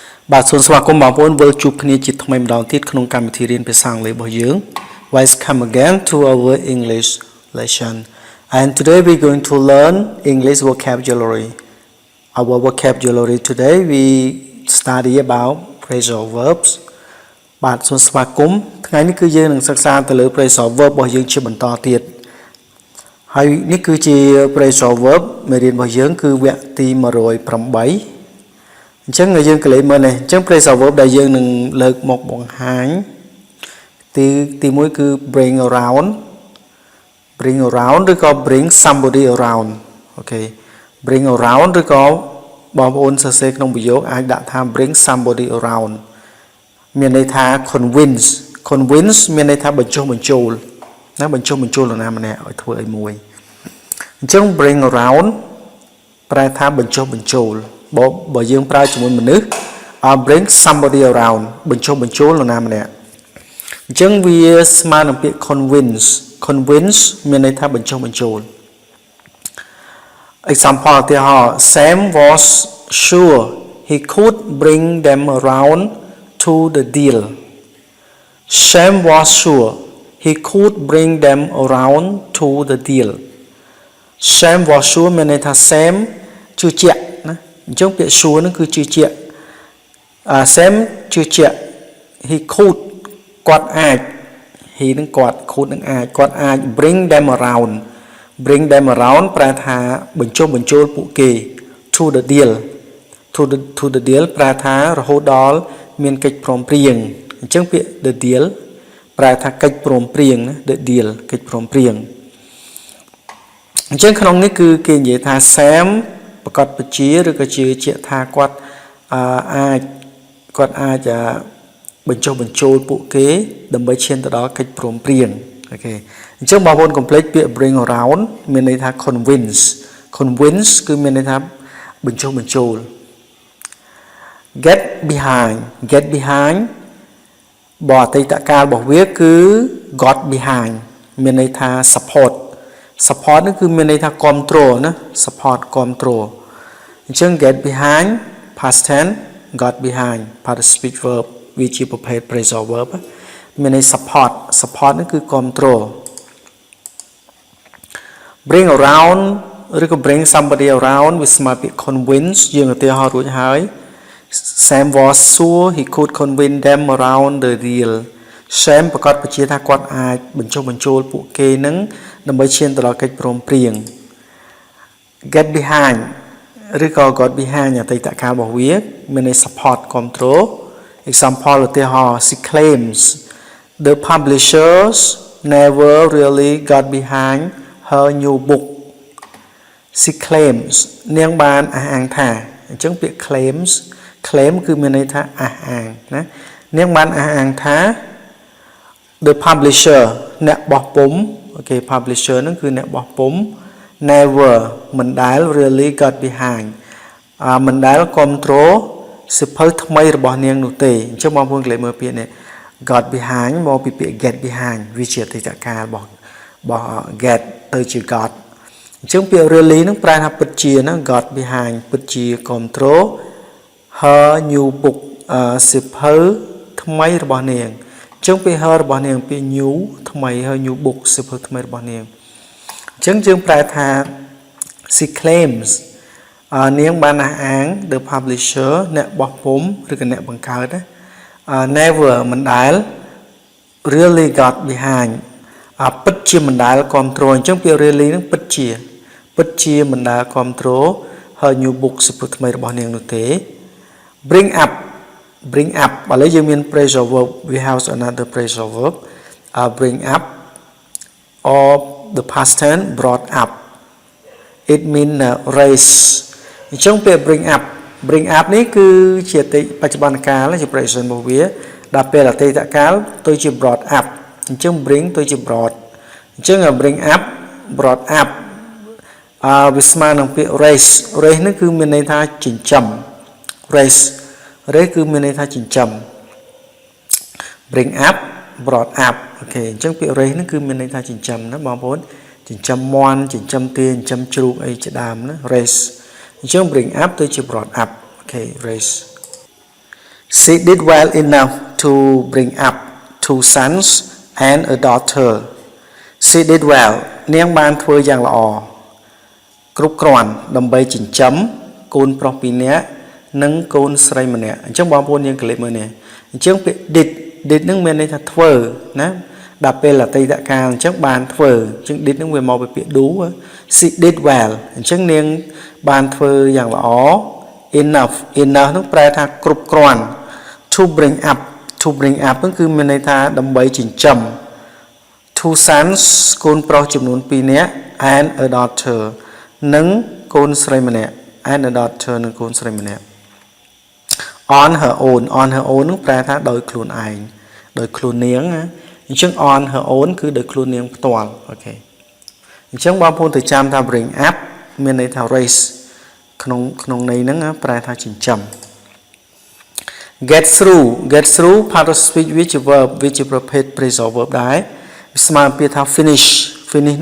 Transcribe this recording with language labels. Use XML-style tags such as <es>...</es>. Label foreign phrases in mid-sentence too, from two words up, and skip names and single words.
<km>បាទសូមស្វាគមន៍បងប្អូនវិលជួបគ្នាជាថ្មីម្ដងទៀតក្នុងកម្មវិធីរៀនភាសាអង់គ្លេសរបស់យើង</km> <en>Welcome again to our English lesson and today we're going to learn English vocabulary. Our vocabulary today we study about phrasal verbs.</en> <km>បាទសូមស្វាគមន៍ថ្ងៃនេះគឺយើងនឹងសិក្សាទៅលើ</km> <en>phrasal verb</en> <km>របស់យើងជាបន្តទៀតហើយនេះគឺជា</km> <en>phrasal verb</en> <km>មេរៀនរបស់យើងគឺវគ្គទី108អញ្ចឹងយើងកលេសមើលនេះអញ្ចឹង</km> <en>phrasal verb</en> <km>ដែលយើងនឹងលើកមកបង្ហាញទី1គឺ</km> <en>bring around</en> <km>ឬក៏</km> <en>bring somebody around</en> <km>អូខេ</km> <en>bring around</en> <km>ឬក៏បងប្អូនសរសេរក្នុងប្រយោគ អាចដាក់ថា</km> <en>bring somebody around</en> <km>មានន័យថា convince មានន័យថាបញ្ចុះបញ្ចូលណាបញ្ចុះបញ្ចូលនរណាម្នាក់ឲ្យធ្វើអីមួយអញ្ចឹង</km> <en>bring around</en> <km>ប្រែថាបញ្ចុះបញ្ចូលបើយើងប្រើជាមួយមនុស្ស</km> <en>bring somebody around</en> <km>បញ្ចុះបញ្ចូលនរណាម្នាក់អញ្ចឹងវាស្មើនឹងពាក្យ convince មានន័យថាបញ្ចុះបញ្ចូល example ឧទាហរណ៍</km> <en>Sam was sure he could bring them around to the deal Sam</en> <km>was sure he could bring them around to the deal Sam</km> <en>was sure</en> <km>មានន័យថា Sam ជឿជាក់ណាអញ្ចឹងពាក្យ sure ហ្នឹងគឺជឿជាក់Sam ជឿជាក់</km> <en>he could</en> <km>គាត់ អាច he នឹងគាត់ could នឹងអាចគាត់អាច</km> <en>bring them around</en> <km>ប្រែថាបញ្ចុះបញ្ចូលពួកគេ</km> <en>to the deal</en> <km>ប្រែថារហូតដល់មានកិច្ចព្រមព្រៀងអញ្ចឹងពាក្យ</km> <en>the deal</en> <km>ប្រែថាកិច្ចព្រមព្រៀងណា</km> <en>the deal</en> <km>កិច្ចព្រមព្រៀងអញ្ចឹងក្នុងនេះគឺគេនិយាយថា Sam ប្រកាសបជាឬក៏ជឿជាក់ថាគាត់ អាចបញ្ចុះបញ្ចូលពួកគេដើម្បីឈានទៅដល់កិច្ចព្រមព្រៀងអូខេអញ្ចឹងបងប្អូនកុំភ្លេច ពាក្យ</km> <en>bring around</en> <km>មានន័យថា convince គឺមានន័យថាបញ្ចុះបញ្ចូល</km> <en>get behind</en> <km>បើអតីតកាលរបស់វាគឺ</km> <en>got behind</en> <km>មានន័យថា support នេះគឺមានន័យថាគាំទ្រណា support គាំទ្រអញ្ចឹង</km> <en>get behind past tense got behind participial verb</en> <km>វាជាប្រភេទ</km> <en>phrasal verb</en> <km>មានន័យ support នេះគឺគាំទ្រ</km> <en>bring around</en> <km>ឬក៏</km> <en>bring somebody around</en> <km>វាស្មើពាក្យ convince យើងឧទាហរណ៍រួចហើយ</km> <en>Sam was sure he could convince them around the deal</en> <km>Sam ប្រកាសបញ្ជាថាគាត់អាចបញ្ចុះបញ្ចូលពួកគេនឹងដើម្បីឈានទៅដល់កិច្ចព្រមព្រៀង</km> <en>get behind</en> <km>ឬក៏</km> <en>got behind</en> <km>អតីតកាលរបស់វាមានន័យ support គាំទ្រ example ឧទាហរណ៍</km> <en>she claims the publishers never really got behind her new book she claims</en> <km>នាងបានអះអាងថាអញ្ចឹងពាក្យ claim គឺមានន័យថាអះអាងណានាងបានអះអាងថា</km> <en>the publisher</en> <km>អ្នកបោះពុម្ពអូខេ publisher ហ្នឹងគឺអ្នកបោះពុម្ព never មិនដែល</km> <en>really got behind</en> <km>មិនដែលគ្រប់គ្រងសិភៅថ្មីរបស់នាងនោះទេអញ្ចឹងបងប្អូនកលេចមើលពាក្យនេះ</km> <en>got behind</en> <km>មកពីពាក្យ</km> <en>get behind</en> <km>វាជាអតីតកាលរបស់ get ទៅជា got អញ្ចឹង ពាក្យ really ហ្នឹងប្រែថាពិតជាណា</km> <en>got behind</en> <km>ពិតជាគ្រប់គ្រង</km> <en>her new book</en> <km>សិភៅថ្មីរបស់នាងអញ្ចឹងពាក្យ her របស់នាងពាក្យ new ថ្មី</km> <en>her new book</en> <km>សិភៅថ្មីរបស់នាងអញ្ចឹង យើងប្រែថា</km> <en>she claims</en> <km>នាងបានអះអាង</km> <en>the publisher</en> <km>អ្នកបោះពុម្ពឬក៏អ្នកបង្កើតណា never មិនដែល</km> <en>really got behind</en> <km>ពិតជាមិនដែលគ្រប់គ្រងអញ្ចឹង ពាក្យ really ហ្នឹងពិតជាមិនដែលគ្រប់គ្រង</km> <en>her new book</en> <km>សិភៅថ្មីរបស់នាងនោះទេ</km> <en>bring up</en> <km>ឥឡូវ យើងមាន</km> <en>phrasal verb we have another phrasal verb bring up or the past tense brought up it mean</en> <km>raise អញ្ចឹងពាក្យ</km> <en>bring up</en> <km>នេះគឺជាបច្ចុប្បន្នកាលជា present របស់វាដល់ពេលអតីតកាលទៅជា</km> <en>brought up</en> <km>អញ្ចឹង bring ទៅជា brought អញ្ចឹង</km> <en>bring up brought up</en> <km>វាស្មើនឹងពាក្យ raise នេះគឺមានន័យថាចិញ្ចឹម raise គឺមានន័យថាចិញ្ចឹម</km> <en>bring up brought up</en> <km>អូខេអញ្ចឹងពាក្យ raise នេះគឺមានន័យថាចិញ្ចឹមណាបងប្អូនចិញ្ចឹម មាន់ចិញ្ចឹមទាចិញ្ចឹមជ្រូកអីជាដើមណា raise អញ្ចឹង</km> <en>bring up</en> <km>ទៅជា</km> <en>brought up</en> <km>អូខេ</km> <en>raise She did well</en> <km>enough to bring up 2 sons and a daughter she did well នាងបានធ្វើយ៉ាងល្អគ្រប់គ្រាន់ដើម្បីចិញ្ចឹមកូនប្រុស2នាក់និងកូនស្រីម្នាក់អញ្ចឹងបងប្អូនយើងកលេចមើលនេះ អញ្ចឹងពាក្យ did នឹងមានន័យថាធ្វើណាដល់ពេលអតីតកាលអញ្ចឹងបានធ្វើអញ្ចឹង did នឹងវាមកពីពាក្យ</km> <en>do she did well</en> <km>អញ្ចឹងនាងបានធ្វើយ៉ាងល្អ enough នឹងប្រែថាគ្រប់គ្រាន់</km> <en>to bring up</en> <km>ហ្នឹងគឺមានន័យថាដើម្បីចិញ្ចឹម</km> <en>two sons</en> <km>កូនប្រុសចំនួន2 នាក់</km> <en>and a daughter</en> <km>និងកូនស្រីម្នាក់</km> <en>and a daughter</en> <km>និងកូនស្រីម្នាក់</km> <en>on her own</en> <km>នឹងប្រែថាដោយខ្លួនឯងដោយខ្លួននាងអញ្ចឹង</km> <en>on her own</en> <km>គឺដោយខ្លួននាងផ្ទាល់អូខេអញ្ចឹងបងប្អូន ទៅចាំថា</km> <en>bring up</en> <km>មានន័យថា raise ក្នុងន័យហ្នឹងប្រែថាចិញ្ចឹម</km> <en>get through part of speech which verb which</en> <km>ប្រភេទ</km> <en>phrasal verb</en> <km>ដែរស្មើពាក្យថា finish ហ្នឹង</km>